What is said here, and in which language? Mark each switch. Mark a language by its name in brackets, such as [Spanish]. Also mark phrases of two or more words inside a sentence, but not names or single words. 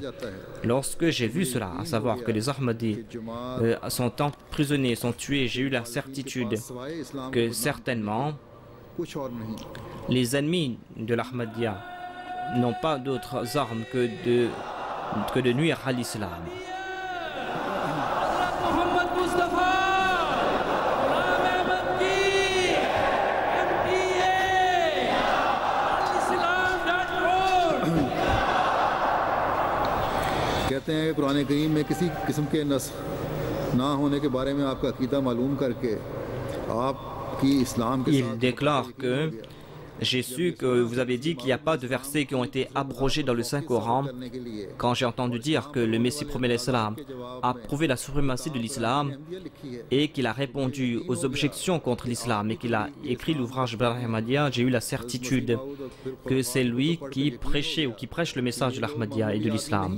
[French] Lorsque j'ai vu cela, à savoir que les Ahmadis sont emprisonnés, sont tués, j'ai eu la certitude que certainement les ennemis de l'Ahmadiyya n'ont pas d'autres armes que de nuire à l'islam. [Urdu] کہتے ہیں کہ قرآن کریم میں کسی قسم کے نسخ نہ ہونے کے بارے میں آپ کا عقیدہ معلوم کر کے آپ کی اسلام کے [French] Il déclare que j'ai su que vous avez dit qu'il n'y a pas de versets qui ont été abrogés dans le Saint-Coran. Quand j'ai entendu dire que le Messie promet l'Islam a prouvé la suprématie de l'Islam et qu'il a répondu aux objections contre l'Islam et qu'il a écrit l'ouvrage Barah Ahmadiyya, j'ai eu la certitude que c'est lui qui prêchait ou qui prêche le message de l'Ahmadiyya et de l'Islam.